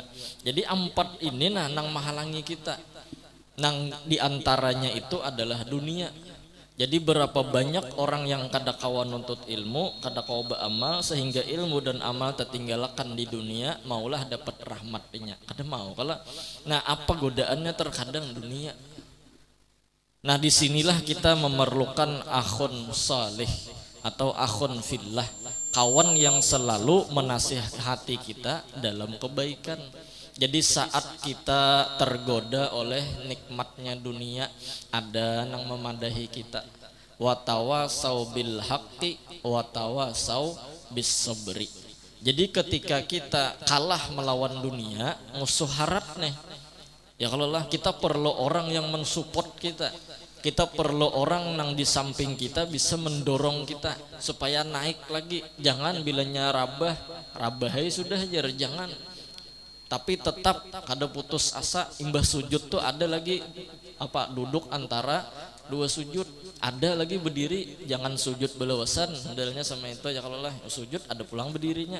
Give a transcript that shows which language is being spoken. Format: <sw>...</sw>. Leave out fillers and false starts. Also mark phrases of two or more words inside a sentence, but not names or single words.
<bjn>Jadi empat ini nah nang menghalangi kita. Nang diantaranya itu adalah dunia. Jadi berapa banyak orang yang kada kawan nuntut ilmu, kada kawa beramal sehingga ilmu dan amal tertinggalkan di dunia, maulah dapat rahmatnya. Kada mau kalau.</bjn> <id>Nah apa godaannya terkadang dunia. Nah disinilah kita memerlukan</id> <ar>أخ صالح</ar> <id>atau</id> <ar>أخ في الله,</ar> <id>kawan yang selalu menasihati kita dalam kebaikan.</id> <bjn>Jadi saat kita tergoda oleh nikmatnya dunia, ada yang memadahi kita.</bjn> <ar>وتواصوا بالحق وتواصوا بالصبر.</ar> <bjn>Jadi ketika kita kalah melawan dunia, musuh harat nih. Ya kalau lah kita perlu orang yang mensupport kita.</bjn> <id>Kita perlu orang yang di samping kita bisa mendorong kita supaya naik lagi.</id> <bjn>Jangan bilanya rabah sudah aja jangan. Tapi tetap kada putus asa. Imbah sujud tuh ada lagi apa duduk antara dua sujud. Ada lagi berdiri, jangan sujud belawasan. Modelnya sama itu ya kalau lah sujud ada pulang berdirinya.</bjn>